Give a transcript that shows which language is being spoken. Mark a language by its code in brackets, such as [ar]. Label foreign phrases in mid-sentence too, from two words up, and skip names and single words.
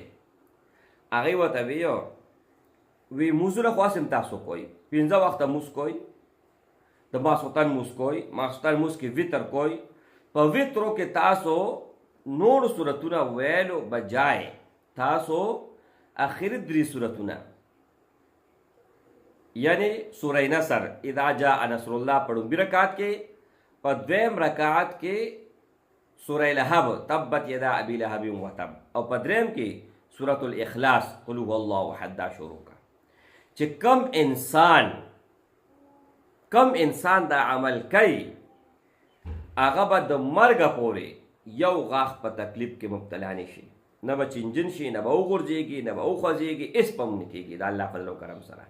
[ps] هغې ورته وی مونځونه خو هسې تاسو کوئ 15 وخته مونځ کوئ د ماسخوتن مونځ کوئ ماسخوتن مونځ کې وتر کوئ په وترو کې تاسو نور صورتونه ویلو بجای تاسو اخر 3 صورتونه یعنی سوره نصر [ar] اذا جاء نصر الله [ps] په لومبي رکعت کې په دویم رکعت کې سوره لهب [ar] تبت یدا ابي لهب وتب [ps] او په دریم کې سوره الاخلاص [ar] قل هو الله احد [ps] دا شروع کا چې کم انسان دا عمل کوي هغه به د مرګه پورې یو غاښ په تکلیف کې مبتلا نه شي نه به چینجن شي نه به وغورځېږي نه به وخوځېږي هېڅ به هم نه کېږي د الله فضل و کرم سره.